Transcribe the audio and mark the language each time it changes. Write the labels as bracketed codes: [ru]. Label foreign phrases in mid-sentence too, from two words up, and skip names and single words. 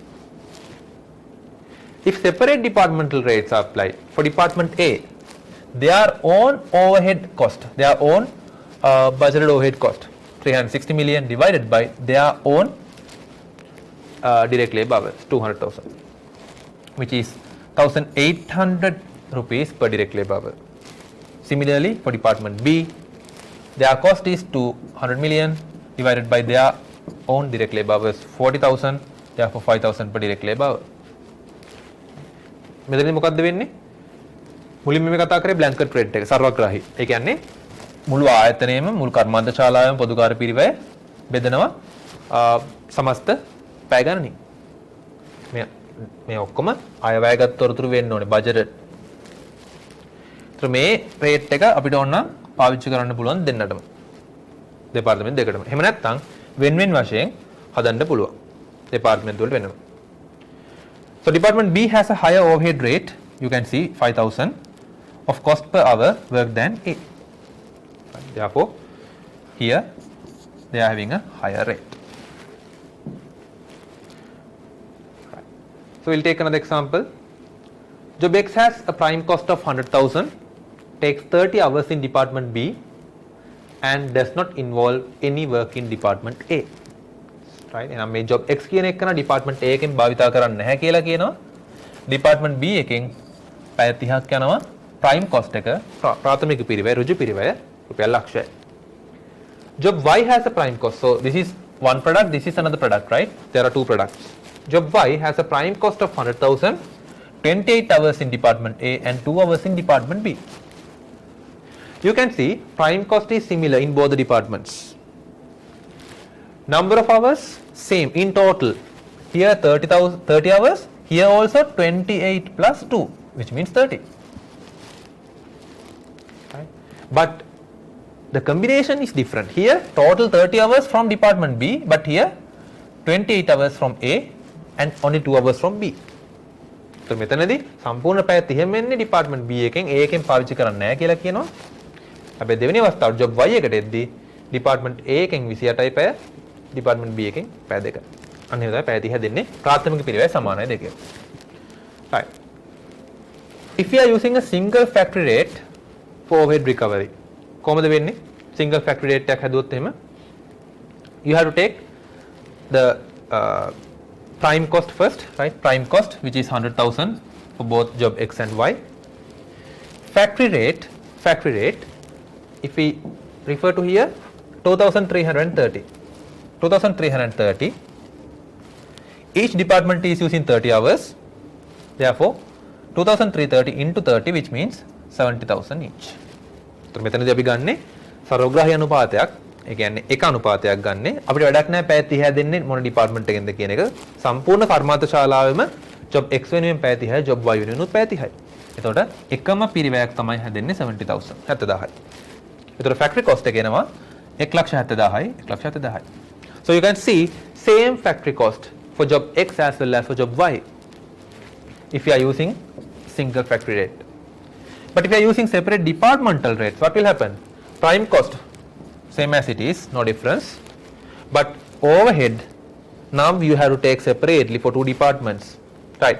[en] If separate departmental rates are applied for department A, their own overhead cost, their own budgeted overhead cost, 360 million divided by their own direct labor hours, 200,000, which is 1,800 rupees per direct labor hour. Similarly, for department B, their cost is 200 million divided by their own direct labor hours, 40,000, therefore 5,000 per direct labor hour. [si] මෙතනදී මොකක්ද වෙන්නේ? මුලින්ම මේ කතා කරේ [en] blanket rate [si] එක සර්වග්‍රාහී. ඒ කියන්නේ මුළු ආයතනයේම මුළු කර්මාන්ත ශාලාවෙම පොදුකාර පිරිවැය බෙදනවා සමස්ත පැය ගණනින්. මේ ඔක්කොම අයවැයගත් තොරතුරු වෙන්න ඕනේ බජට්. මේ රේට් එක අපිට ඕන නම් පාවිච්චි කරන්න පුළුවන් දෙන්නටම. දෙපාර්තමේන්තු දෙකටම. එහෙම නැත්නම් වෙන වෙන වශයෙන් හදන්න පුළුවන්. දෙපාර්තමේන්තු වලට වෙනම. [en] So department B has a higher overhead rate. You can see 5,000 of cost per hour work than A. Therefore, here they are having a higher rate. So we'll take another example. Job X has a prime cost of 100,000, takes 30 hours in department B and does not involve any work in department A. Right? [si] එහෙනම් මේ job X කියන එක කරන department A එකෙන් භාවිතා කරන්නේ නැහැ කියලා කියනවා. department B එකෙන් පැය 30ක් යනවා [en] prime cost [si] එක ප්‍රාථමික පිරිවැය ඍජු පිරිවැය රුපියල් ලක්ෂයයි. [en] Job Y has a prime cost. So this is one product, this is another product, right? There are two products. Job Y has a prime cost of 100,000, 28 hours in department A and 2 hours in department B. You can see prime cost is similar in both the departments. Number of hours same in total. Here 30 hours, here also 28 plus 2, which means 30. Right? But the combination is different. Here total 30 hours from department B, but here 28 hours from A and only 2 hours from B. [si] So මෙතනදී සම්පූර්ණ පැය 30 වෙන්නේ department B එකෙන් A එකෙන් පාවිච්චි කරන්නේ නැහැ කියලා කියනවා. හැබැයි දෙවෙනි අවස්ථාවට job Y එකට එද්දී department A එකෙන් 28යි පැය, department B එකෙන් පැය 2. අන්න ඒ තමයි පැය 30 දෙන්නේ ප්‍රාථමික පිරිවැය සමානයි දෙකේ. [en] Right. If you are using a single factory rate for overhead recovery, [si] කොහොමද වෙන්නේ? [en] Single factory rate [si] එකක් හදුවොත් එහෙම [en] you have to take the prime cost first, right? Prime cost, which is 100,000 for both job X and Y. Factory rate, if we refer to here, 2,330. 2,330. Each department is using 30 hours. Therefore, 2,330 into 30, which means 70,000 each. [si] So මෙතනදී අපි ගන්නේ සර්වග්‍රාහී අනුපාතයක්. ඒ කියන්නේ එක අනුපාතයක් ගන්නෙ. අපිට වැඩක් නැහැ පැය 30 දෙන්නේ මොන ඩිපාර්ට්මන්ට් එකෙන්ද කියන එක. සම්පූර්ණ කර්මාන්ත ශාලාවෙම job X වෙනුවෙන් පැය 30යි, job Y වෙනුවෙන් පැය 30යි. එතකොට එකම පිරිවැයක් තමයි හැදෙන්නේ 70,000 70000යි. එතකොට [en] factory cost [si] එක එනවා 1,70,000යි 1,70,000යි. [en] So you can see same factory cost for job X as well as for job Y if you are using single factory rate. But if you are using separate departmental rates, what will happen? Prime cost same as it is, no difference. But overhead, now you have to take separately for two departments, right?